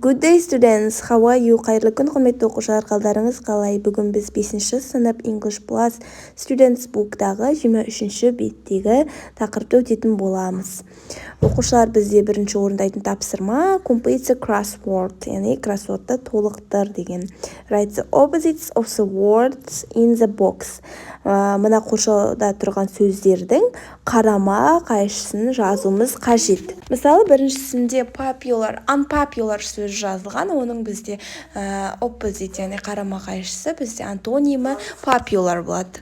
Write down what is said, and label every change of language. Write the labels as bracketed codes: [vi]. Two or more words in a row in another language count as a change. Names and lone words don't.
[en] Good day students, how are you? [kk] Қайырлы күн, құрметті оқушылар, қалдарыңыз қалай? Бүгін біз 5-ші сынып English Plus Students Book'тағы 23-ші беттегі тақырыпты өтетін боламыз. Оқушылар, бізде бірінші орындайтын тапсырма [en] complete the crossword, [kk] яғни кроссвордты толықтыр деген. [en] Write the opposites of the words in the box. [kk] Мына қоршауда тұрған сөздердің қарама қайшысын жазуымыз қажет. Мысалы, біріншісінде [en] popular, unpopular [kk] сөз жазылған, оның бізде opposite, яғни қарама қайшысы, бізде антонимі popular болады.